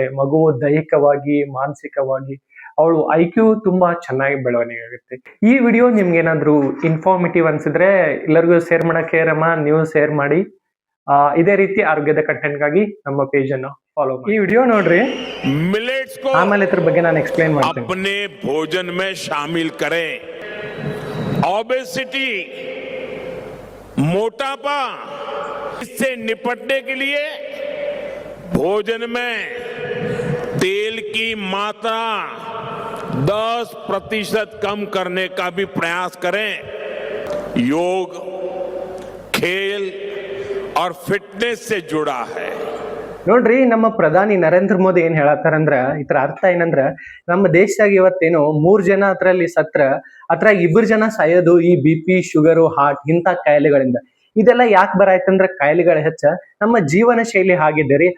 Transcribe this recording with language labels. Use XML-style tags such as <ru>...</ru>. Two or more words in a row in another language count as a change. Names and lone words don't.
<kn>ಮಗು ದೈಹಿಕವಾಗಿ, ಮಾನಸಿಕವಾಗಿ ಅವಳು IQ ತುಂಬಾ ಚೆನ್ನಾಗಿ ಬೆಳವಣಿಗೆ ಆಗುತ್ತೆ. ಈ ವಿಡಿಯೋ ನಿಮ್ಗೆ ಏನಾದ್ರು ಇನ್ಫಾರ್ಮೇಟಿವ್ ಅನ್ಸಿದ್ರೆ ಎಲ್ಲರಿಗೂ ಶೇರ್ ಮಾಡಕ್ಕೆ ರಮ್ಮ, ನೀವು ಶೇರ್ ಮಾಡಿ. ಇದೇ ರೀತಿ ಆರೋಗ್ಯದ ಕಂಟೆಂಟ್ಗಾಗಿ ನಮ್ಮ ಪೇಜ್ ಅನ್ನು ಫಾಲೋ ಮಾಡಿ. ಈ ವಿಡಿಯೋ ನೋಡ್ರಿ, ಆಮೇಲೆ ಇದ್ರ ಬಗ್ಗೆ ನಾನು ಎಕ್ಸ್ಪ್ಲೇನ್ ಮಾಡ್ತೀನಿ.</kn> <hi>अपने भोजन में शामिल करें। ओबेसिटी, मोटापा, इससे निपटने के लिए भोजन में तेल की मात्रा 10% कम करने का भी प्रयास करें। योग, खेल और फिटनेस से जुड़ा है।</hi> <kn>ನೋಡ್ರಿ, ನಮ್ಮ ಪ್ರಧಾನಿ ನರೇಂದ್ರ ಮೋದಿ ಏನ್ ಹೇಳತ್ತಾರಂದ್ರ, ಇದ್ರ ಅರ್ಥ ಏನಂದ್ರ, ನಮ್ಮ ದೇಶದಾಗ ಇವತ್ತೇನು 3 ಜನ ಅದ್ರಲ್ಲಿ ಸತ್ರ, ಅದ್ರಾಗ 2 ಜನ ಸಾಯೋದು ಈ BP,</kn> <en>sugar, heart</en> <kn>ಇಂಥ ಕಾಯಿಲೆಗಳಿಂದ. ಇದೆಲ್ಲ ಯಾಕೆ ಬರಾಯ್ತಂದ್ರ, ಕಾಯಿಲೆಗಳ ಹೆಚ್ಚ ನಮ್ಮ ಜೀವನ ಶೈಲಿ ಹಾಗಿದೆ ರೀ.</kn>